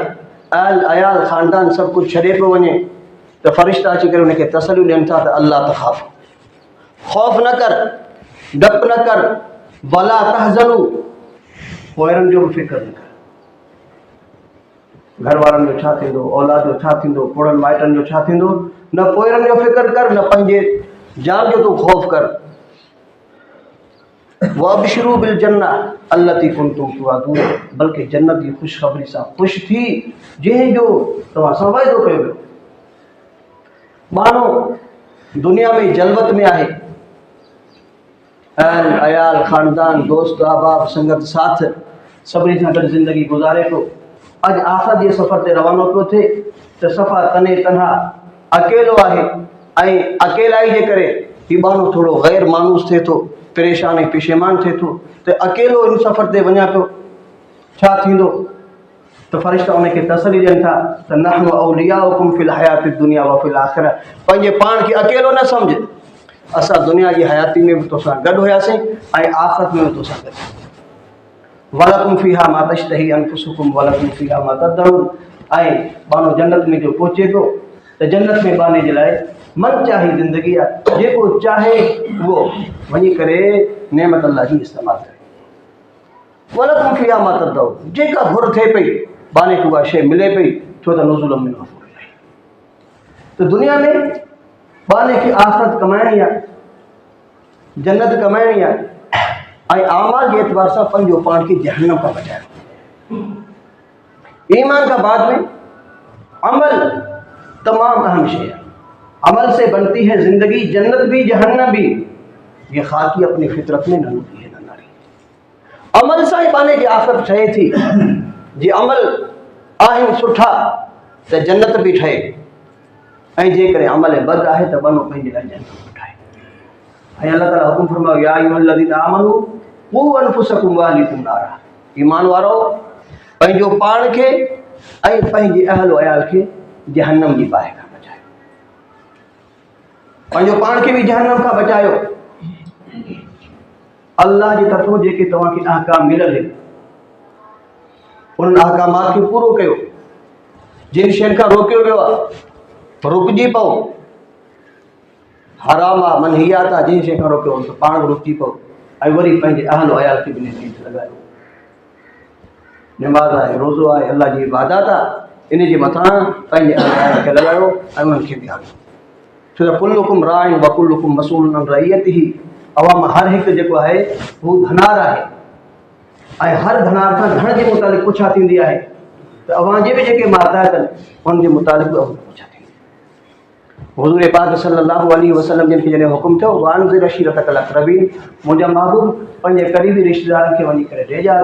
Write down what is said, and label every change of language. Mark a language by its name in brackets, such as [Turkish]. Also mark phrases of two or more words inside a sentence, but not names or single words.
[Sindhi] आल अयाल ख़ानदान सब कुछ छॾे पियो वञे त फ़रिश्ता अची करे उनखे तसल्लियूं ॾियनि था त अल्लाह तख़ाफ़, ख़ौफ़ न कर, डप न कर, [Arabic] ولا تحزنوا, [Sindhi] पोइरनि जो बि फ़िक्र न कर। घर वारनि जो छा थींदो, औलाद जो छा थींदो, पुड़नि माइटनि जो छा थींदो, न पोइरनि जो फ़िक्र कर न पंहिंजे जान जो तूं ख़ौफ़ कर। [Arabic] وأبشروا بالجنة التي كنتم توعدون, [Sindhi] बल्कि जन्नत की खुशखबरी सां ख़ुशि थी जंहिंजो तव्हां सां वाइदो कयो वियो। माण्हू दुनिया में जलवत में आहे, अहल अयाल ख़ानदान दोस्त अहबाब संगत साथ सभिनी सां गॾु ज़िंदगी गुज़ारे पियो। अॼु आख़िरत जे सफ़र ते रवानो पियो थिए त सफ़ा तने तनहा अकेलो आहे ऐं अकेलाई जे करे हीउ ॿानो थोरो ग़ैर मानूस थिए थो, परेशान ऐं पेशेमान थिए थो त अकेलो इन सफ़र ते वञा पियो छा थींदो त फ़रिश्ता उनखे तसली ॾियनि था त [Arabic] نحن أولياؤكم في الحياة الدنيا وفي الآخرة. [Sindhi] पंहिंजे पाण खे अकेलो न सम्झ, असां दुनिया जी हयाती में बि तोसां गॾु हुयासीं ऐं आख़िरत में बि तोसां गॾु। [Arabic] ولكم فيها ما تشتهي أنفسكم ولكم فيها ما تدعون. [Sindhi] ऐं बानो जन्नत में जो पहुचे थो त जन्नत में बाने जे लाइ मन चाही ज़िंदगी आहे, जेको चाहे उहो वञी करे नेमत अल्लाह जी इस्तेमालु करे। [Arabic] ولكم فيها ما تدعون, [Sindhi] जेका घुर थिए पई बाने खे उहा शइ मिले पई, छो त [Arabic] نزلا من غفور رحيم. [Sindhi] त दुनिया में बाने खे आख़िरत कमाइणी आहे, जन्नत कमाइणी आहे ऐं आमाल के एतबार से पंहिंजो पान के जहन्नम का बचायो। [Urdu] ایمان کا بعد میں عمل تمام اہم شے ہے. عمل سے بنتی ہے زندگی، جنت بھی جہنم بھی. یہ خاکی اپنی فطرت میں نہ ہوتی ہے نہ ناری. [Sindhi] अमल सां ही पाने की आखिरत ठहे थी। जे अमल आहिनि सुठा त जन्नत भी ठहे ऐं जेकॾहिं अमल बद आहे त बनो पंहिंजे लाइ जहन्नम बि ठाहे। ऐं अल्लाह ताला हुकुम फरमायो [Arabic] يا أيها الذين آمنوا قوا أنفسكم وأهليكم نارا. [Sindhi] ईमान वारो पंहिंजो पाण खे ऐं पंहिंजे अहल अयाल खे जहन्नम जी बाहि खां बचायो। पंहिंजो पाण खे बि जहन्नम खां बचायो। अल्लाह जी तरफ़ों जेके तव्हांखे अहकाम मिलियल आहिनि उन्हनि अहकामात खे पूरो कयो। जिन शयुनि खां रोकियो वियो आहे रुकिजी पओ। हराम आहे मनहियात आहे जिन शइ खां रोकियो त पाण रुकिजी पओ ऐं वरी पंहिंजे अहल अयाल खे बि नसीहत लॻायो। निमाज़ आहे, रोज़ो आहे, अल्लाह जी इबादत आहे, इन जे मथां पंहिंजे अहल अयाल खे लॻायो ऐं उन्हनि खे बि आयो। छो त [Arabic] كلكم راع وكلكم مسؤول عن رعيته. [Sindhi] अवाम हर हिकु जेको आहे हू धनार आहे ऐं हर धनार खां धन जे मुतालिक़ पुछा थींदी आहे त अवां जे बि जेके माताहत आहिनि उन जे मुतालिक़ पुछा थींदी। हुज़ूर पाक [Arabic] صلى الله عليه وسلم [Sindhi] जिन खे जॾहिं हुकुम थियो [Arabic] وأنذر عشيرتك الأقربين, [Sindhi] मुंहिंजा महबूब पंहिंजे क़रीबी रिश्तेदारनि खे वञी करे ॾेजार।